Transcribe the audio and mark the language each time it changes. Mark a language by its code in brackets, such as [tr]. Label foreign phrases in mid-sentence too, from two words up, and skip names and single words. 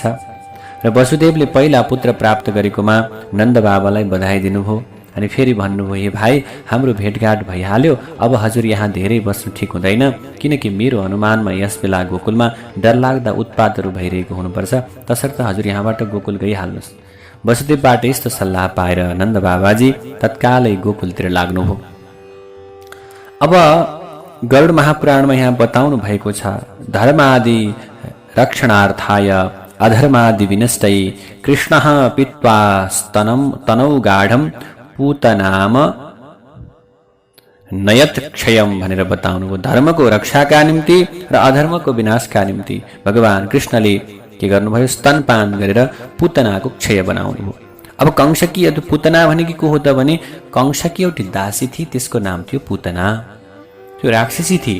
[ne] र वसुदेवले पहिला पुत्र प्राप्त गरेकोमा नन्द बाबालाई बधाई दिनुभयो अनि फेरि भन्नुभयो, हे भाइ, हाम्रो भेटघाट भइहाल्यो, अब हजुर यहाँ धेरै बस्नु ठिक हुँदैन, किनकि मेरो अनुमानमा यस बेला गोकुलमा डरलाग्दा उत्पातहरू भइरहेको हुनुपर्छ, तसर्थ हजुर यहाँबाट गोकुल गइहाल्नुहोस्। वसुदेवबाट यस्तो सल्लाह पाएर नन्द बाबाजी तत्कालै गोकुलतिर लाग्नुभयो। अब गरुड महापुराणमा यहाँ बताउनु भएको छ, [sa] धर्मादि रक्षणार्थाय अधर्मादि विनष्टै कृष्णः पीत्वा तनौ गाढं पूतनाम नयत क्षयम [ne] भनेर बताउनुभयो। धर्मको रक्षाका निम्ति र अधर्मको विनाशका निम्ति भगवान कृष्णले के गर्नुभयो? स्तनपान गरेर पूतनाको क्षय बनाउनुभयो। अब कंसकी पुतना भनेकी को हो त भने कंसकी एउटी दासी थिए, त्यसको नाम थियो पुतना। त्यो राक्षसी थिए।